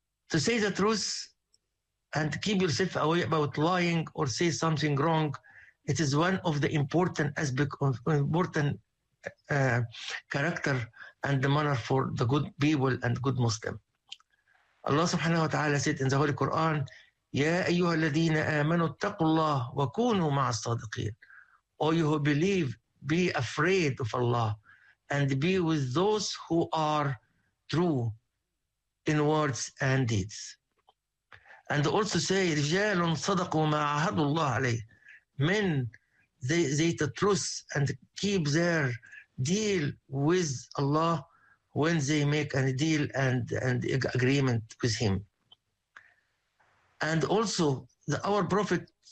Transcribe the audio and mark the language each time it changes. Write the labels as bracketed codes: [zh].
[en] To say the truth and keep yourself away about lying or say something wrong, it is one of the important aspects of important character and the manner for the good people and good Muslim. Allah subhanahu wa ta'ala said in the Holy Quran, [ar] يَا أَيُّهَا الَّذِينَ آمَنُوا اتَّقُوا اللَّهُ وَكُونُوا مَعَ الصَّادِقِينَ. [en] All you who believe, be afraid of Allah and be with those who are true in words and deeds. And also say, [ar] رِجَالٌ صَدَقُوا مَا عَهَدُوا اللَّهُ عَلَيْهِ. [en] Men, they the truth and keep their deal with Allah when they make a deal and agreement with him. And also, our Prophet